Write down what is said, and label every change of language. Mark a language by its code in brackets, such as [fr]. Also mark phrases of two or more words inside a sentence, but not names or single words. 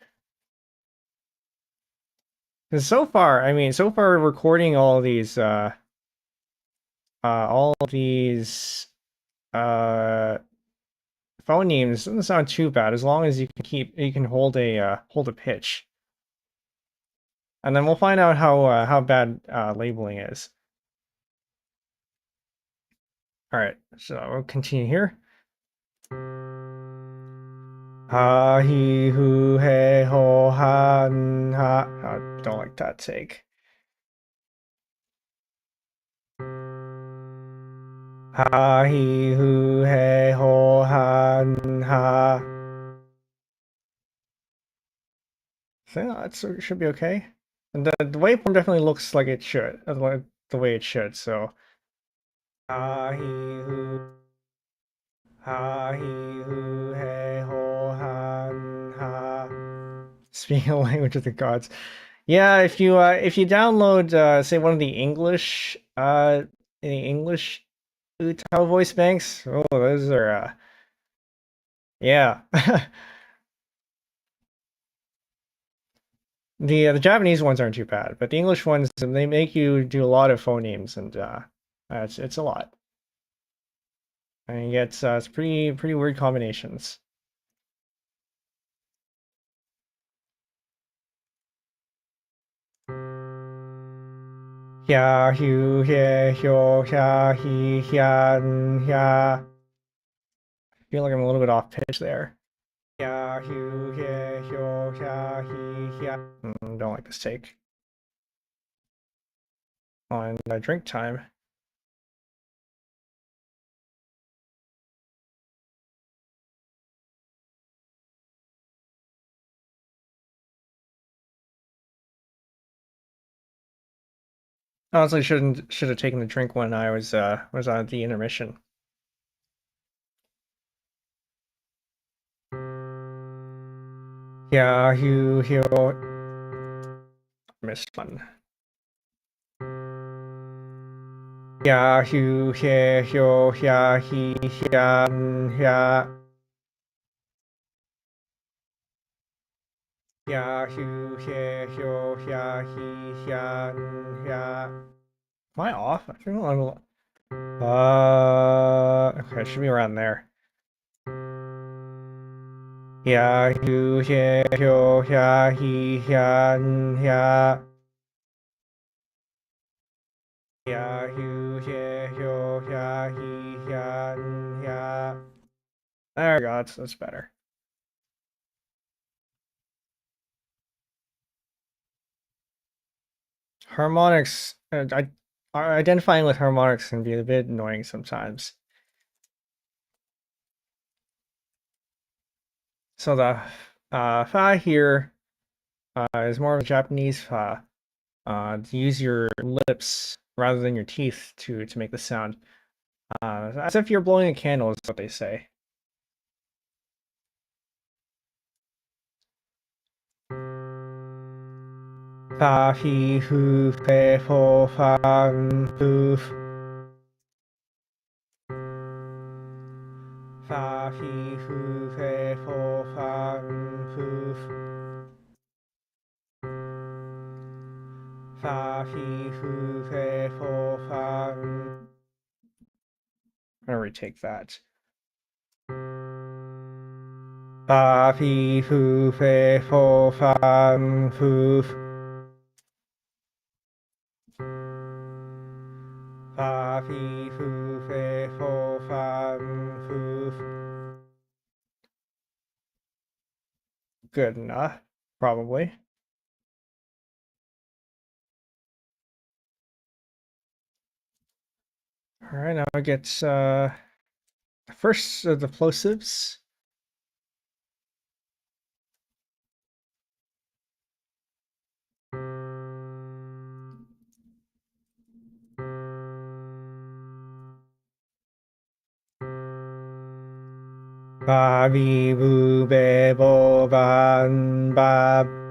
[en] Because so far, I mean, so far recording all these phonemes doesn't sound too bad as long as you can hold a pitch, and then we'll find out how bad labeling is. All right, so we'll continue here. [ja] Ha he hu he ho han ha. [en] I don't like that take. [ja] Ha he hu he ho han ha. [en] So that should be okay. And the waveform definitely looks like it should, like the way it should. [ja] So ha he hu ha he hu he ho han ha. [en] Speaking the language of the gods. Yeah, if you download say one of the English UTAU voice banks, oh those are yeah. The Japanese ones aren't too bad, but the English ones they make you do a lot of phonemes, and it's a lot. And you get it's pretty weird combinations. [ja] Hia hu hie hyo hia he hian hia. [en] I feel like I'm a little bit off pitch there. [ja] Hia hu hie hyo hia he hia. [en] Don't like this take. On drink time. Honestly, should have taken the drink when I was on the intermission. Yeah, you missed one. [ja] Yeah, you he hyo hia he hian hia. Yeah, you he hyo hia he hian hia. [en] Am I off? I feel I'm okay, it should be around there. Yeah, you he hyo hia he hian hia. Yeah, you he hyo hia he hian hia. There we go, that's better. Harmonics, identifying with harmonics can be a bit annoying sometimes. So the fa here is more of a Japanese fa. To use your lips rather than your teeth to make the sound. As if you're blowing a candle is what they say. [ja] Fa fi hu fe fo fa fu. Fa fi hu fe fo fa fu. Fa, fi, fu, fe, fo, fa. [en] I'm gonna retake that. [ja] Fa, fi, fu, fe, fo, fa, fu. Fa, fi, fu, fe, fo, fa, fu. [en] Good enough, probably. All right, now I get first the plosives. [ja] Ba, bi, bu, be, bo, ban, ba.